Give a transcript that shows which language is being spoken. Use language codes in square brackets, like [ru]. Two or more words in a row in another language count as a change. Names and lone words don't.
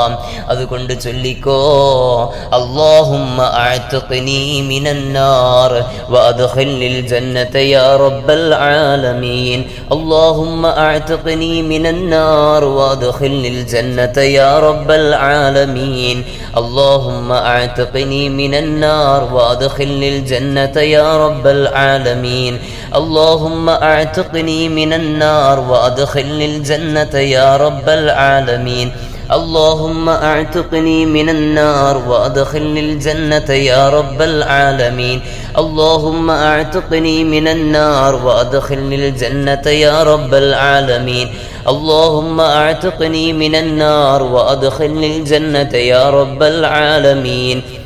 [ml] അതുകൊണ്ട് ചൊല്ലിക്കോ [ar] اللهم أعتقني من النار وأدخلني الجنة يا رب العالمين اللهم أعتقني من النار وأدخلني الجنة يا رب العالمين اللهم أعتقني من النار وأدخلني الجنة يا رب العالمين اللهم أعتقني من النار وأدخلني الجنة يا رب العالمين اللهم اعتقني من النار وادخلني الجنة يا رب العالمين اللهم اعتقني من النار وادخلني الجنة يا رب العالمين اللهم اعتقني من النار وادخلني الجنة يا رب العالمين